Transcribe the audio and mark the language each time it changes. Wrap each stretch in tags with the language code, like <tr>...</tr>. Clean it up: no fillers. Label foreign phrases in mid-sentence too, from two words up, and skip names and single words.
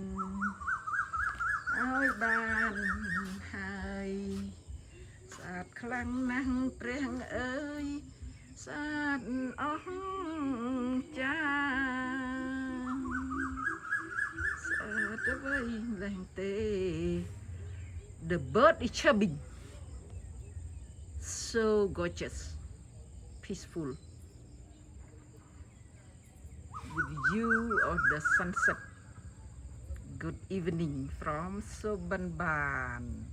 <km>ឲ្យបានហើយស្អាតខ្លាំងណាស់ព្រះអើយស្អាតអស្ចារ្យស្អាតអ្វីឡើងទេ</km> <en>The bird is chirping so gorgeous peaceful with the view of the sunset. Good evening from Sobanban.</en>